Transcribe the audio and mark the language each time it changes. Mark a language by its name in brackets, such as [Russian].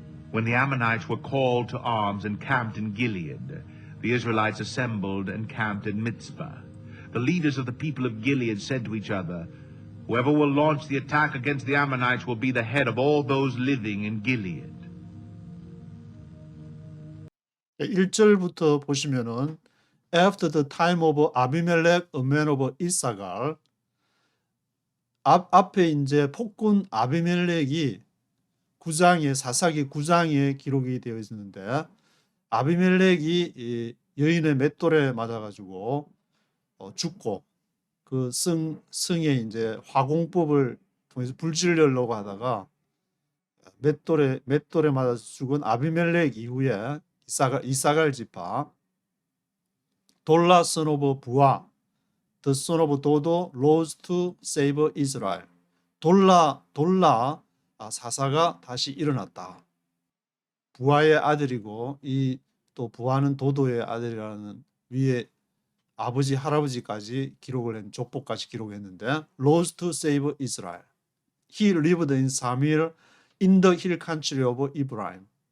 [English] When the Ammonites were called to arms and camped in Gilead, the Israelites assembled and camped in Mizpah. The leaders of the people of Gilead said to each other, "Whoever will launch the attack against the Ammonites will be the head of all those living in Gilead." [Korean] 1절부터 보시면은 [English] After the time of Abimelech, a man of Issachar, [Korean] 앞에 이제 폭군 아비멜렉이 9장에 사사기 9장에 기록이 되어 있는데 아비멜렉이 이 여인의 맷돌에 맞아가지고 죽고 그 성에 이제 화공법을 통해서 불지르려고 하다가 맷돌에 맞아 죽은 아비멜렉 이후에 이사갈 지파 돌라 [English] son of [Korean] 부아 [English] the son of [Korean] 도도 [English] rose to save Israel. [Korean] 돌라 사사가 다시 일어났다. 부하의 아들이고 이 또 부하는 도도의 아들이라는 위에 아버지 할아버지까지 기록을 한 족보까지 기록했는데 [English] rose to save Israel. He lived in Samir in the hill country of Ephraim.